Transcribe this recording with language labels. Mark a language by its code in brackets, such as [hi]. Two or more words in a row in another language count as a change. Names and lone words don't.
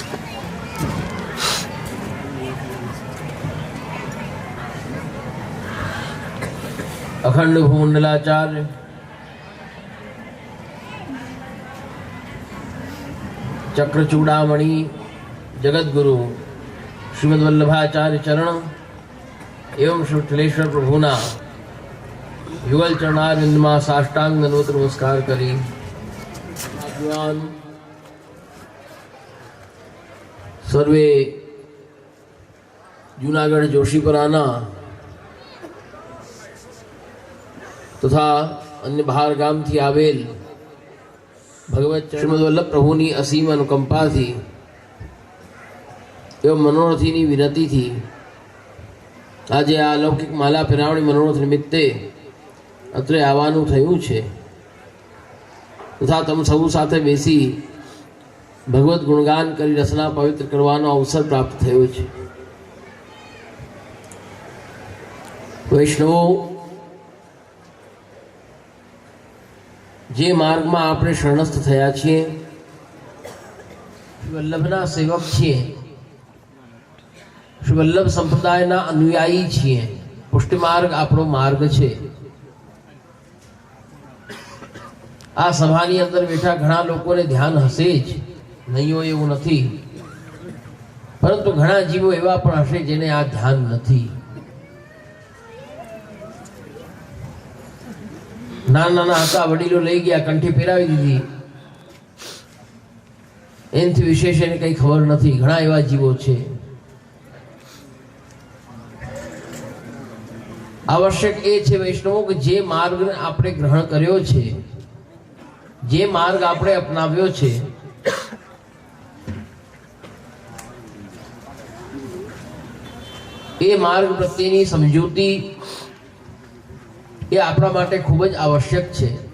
[gu] અખંડ ભૂમંડલાચાર્ય ચક્રચૂડામણિ જગદ્ગુરુ શ્રીમદ્વલ્લભાચાર્ય ચરણ એવં શ્રીલેશ્વર પ્રભુના યુગલ ચરણારવિંદ મેં સાષ્ટાંગ દંડવત નમસ્કાર કરી સર્વે જૂનાગઢ જોશીપરાના તથા અન્ય બહાર ગામ થી આવેલ ભગવત શ્રીમદ્વલ્લભ પ્રભુની અસીમ અનુકંપા થી એવં મનોરથી વિનતી થી આજ આ અલૌકિક માળા ફેરાવણી મનોરથ નિમિત્તે અત્રે આવવાનું થયું છે તથા તમ સૌ સાથે બેસી ભગવત ગુણગાન કરી રસના પવિત્ર કરવાનો અવસર પ્રાપ્ત થયો છે। વૈષ્ણવો જે માર્ગ મેં આપણે શરણસ્થ થયા છીએ વલ્લભના સેવક છીએ શ્રી વલ્લભ સંપ્રદાયના અનુયાયી છીએ પુષ્ટિ માર્ગ આપણો માર્ગ છે। આ સભાની અંદર બેઠા ઘણા લોકોને ધ્યાન હશે જ નહીં હોય એવું નથી પરંતુ ઘણા જીવો એવા પણ હશે જેને આ ધ્યાન નથી। નાના હતા વડીલો લઈ ગયા કંઠી પહેરાવી દીધી એનાથી વિશેષ એને કંઈ ખબર નથી। ઘણા એવા જીવો છે. આવશ્યક એ છે વૈષ્ણવો કે જે માર્ગ આપણે ગ્રહણ કર્યો છે જે માર્ગ આપણે અપનાવ્યો છે એ માર્ગ પ્રત્યેની સમજૂતી યે આપણા માટે ખૂબ જ આવશ્યક છે।